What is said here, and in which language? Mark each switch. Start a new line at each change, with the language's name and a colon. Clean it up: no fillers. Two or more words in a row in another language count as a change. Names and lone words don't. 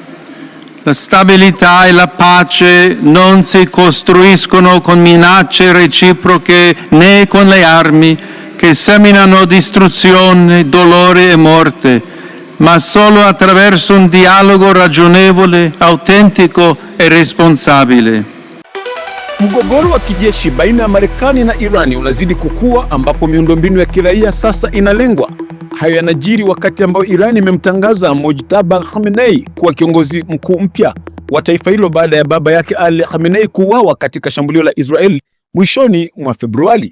Italian: La stabilità e la pace non si costruiscono con minacce reciproche né con le armi che seminano distruzione, dolore e morte, ma solo attraverso un dialogo ragionevole, autentico e responsabile.
Swahili: Mgogoro wa kijeshi baina ya Marekani na Irani unazidi kukua, ambapo miundombinu ya kiraia sasa inalengwa. Hayo yanajiri wakati ambao Irani imemtangaza Mojtaba Khamenei kuwa kiongozi mkuu mpya wa taifa hilo baada ya baba yake Ali Khamenei kuuawa katika shambulio la Israeli mwishoni mwa Februari.